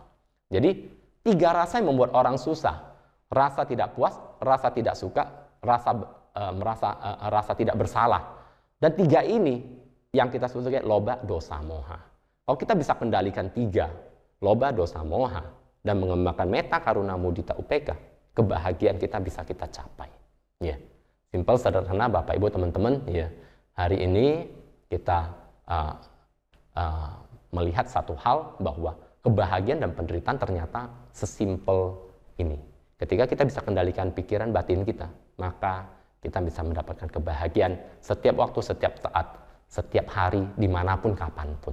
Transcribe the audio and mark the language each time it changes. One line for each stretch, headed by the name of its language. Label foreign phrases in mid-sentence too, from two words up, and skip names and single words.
Indonesian: Jadi, 3 rasa yang membuat orang susah. Rasa tidak puas, rasa tidak suka, rasa tidak bersalah. Dan 3 ini yang kita sebut sebagai loba, dosa, moha. Kalau kita bisa kendalikan 3, loba, dosa, moha, dan mengembangkan meta, karuna, mudita, upeka, kebahagiaan kita bisa kita capai. Ya, simple, sederhana, Bapak, Ibu, teman-teman. Ya, hari ini kita melihat satu hal bahwa kebahagiaan dan penderitaan ternyata sesimpel ini. Ketika kita bisa kendalikan pikiran batin kita, maka kita bisa mendapatkan kebahagiaan setiap waktu, setiap saat, setiap hari, dimanapun, kapanpun.